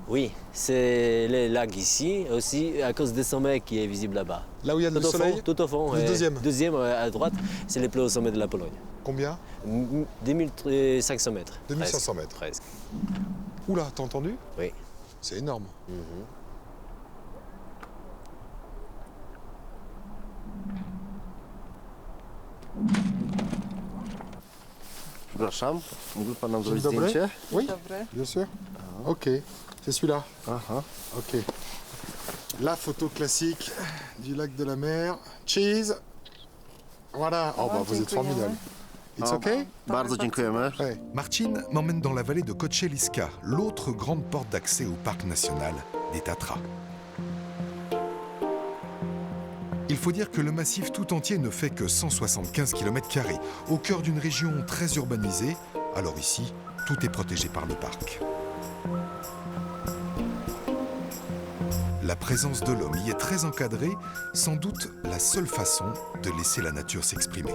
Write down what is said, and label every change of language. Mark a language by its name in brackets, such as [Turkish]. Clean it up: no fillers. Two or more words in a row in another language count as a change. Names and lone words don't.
[French] Oui, c'est les lacs ici, aussi à cause des sommets qui est visible là-bas. Là où il y a le soleil. Tout au fond. Le deuxième. Deuxième à droite, c'est le plus haut sommet de la Pologne. Combien? 2500 mètres. 2500 mètres. Presque. Oula, t'as entendu? Oui. C'est énorme. [Polish] Przepraszam, mógłby pan nam zrobić Dzień dobry. zdjęcie? [French] Oui, bien sûr. Ok, c'est celui-là. Aha. Ok. La photo classique du lac de la mer. Cheese. Voilà. Oh, bah, vous êtes formidable. [English] It's okay? [Polish] Bardzo dziękujemy. [French] Ouais. Marcin m'emmène dans la vallée de Koczeliska, l'autre grande porte d'accès au parc national des Tatras. Il faut dire que le massif tout entier ne fait que 175 km², au cœur d'une région très urbanisée. Alors ici, tout est protégé par le parc. La présence de l'homme y est très encadrée, sans doute la seule façon de laisser la nature s'exprimer.